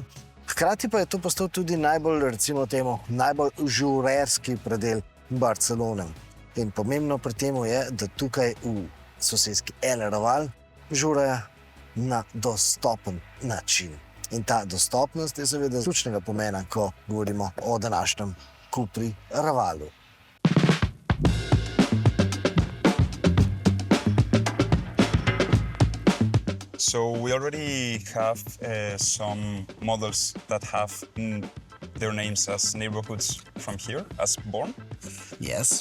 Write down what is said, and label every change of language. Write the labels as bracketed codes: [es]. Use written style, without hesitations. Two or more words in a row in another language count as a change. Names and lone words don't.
[sl] Hkrati pa je to postal tudi najbolj, recimo temu, najbolj žurerski predel Barcelone. In pomembno pri tem je, da tukaj v soseski El Raval žurejo na dostopen način. In ta dostopnost je seveda ključnega pomena, ko govorimo o današnjem Cupri Ravalu. [en] So we already have some models that have their names as neighborhoods from here, as Born. Yes.